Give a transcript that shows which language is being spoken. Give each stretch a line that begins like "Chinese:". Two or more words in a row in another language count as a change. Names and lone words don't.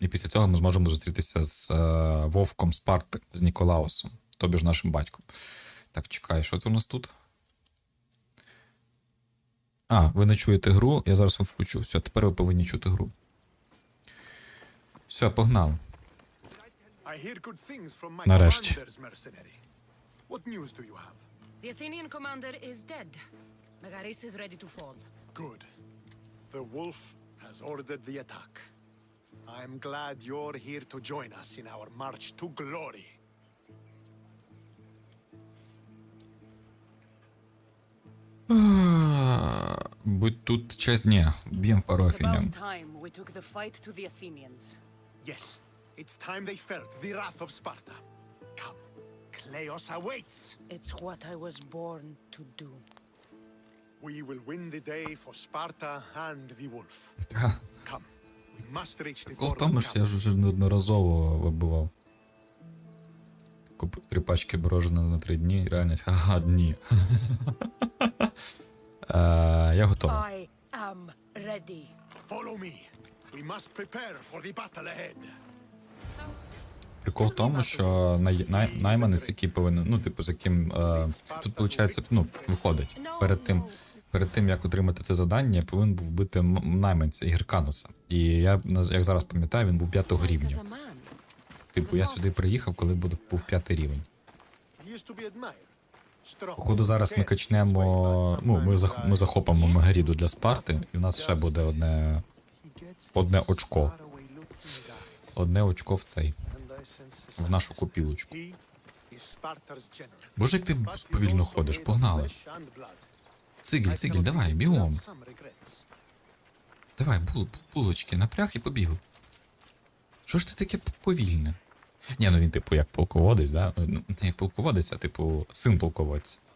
Ukrainian: І після цього ми зможемо зустрітися з Вовком Спарти, з Ніколаусом, тобі ж нашим батьком. Так, чекай, що це у нас тут? А, ви не чуєте гру, я зараз вам включу. Все, тепер ви повинні чути гру. Все, погнали. Нарешті.
English: The Athenian commander is dead. Megaris is ready to fall. Good. The wolf has ordered the attack. I'm glad you're here to join us in our march to glory.
Ukrainian: Будь тут чесні, б'єм пару афінян.
English: About time we took the fight to the Athenians. Yes, it's time they felt the wrath of Sparta. Come, Kleos awaits. It's what I was born to do. We will win the day for Sparta and the wolf. Come, we must reach the
Ukrainian: Прикол в Forum тому, що я ж вже неодноразово вибивав. Купив 3 пачки мороженого на 3 дні, і реальність, ага, дні. Я готовий.
English: I am ready. Follow me. We must prepare for the battle ahead.
Ukrainian: Прикол в тому, що найманець, який повинен, ну, типу, з яким тут, виходить, ну, виходить, перед тим, як отримати це завдання, повинен був вбити найманця Гіркануса. І я, як зараз пам'ятаю, він був 5-го рівня. Типу, я сюди приїхав, коли був 5-й рівень.
English: He is to be admired. Strong.
Ukrainian: Походу, зараз ми качнемо, ну, ми захопимо Мегаріду для Спарти, і в нас ще буде одне очко. Одне очко в цей, в нашу копілочку.
English: He is Sparta's general.
Ukrainian: Боже, як ти повільно ходиш, погнали. Сигіль, давай, бігом. Давай, булочки, напряг і побігли. Що ж ти таке повільне? Ні, ну він, типу, як полководець, да? Ну, не як полководець, а, типу, син полководця.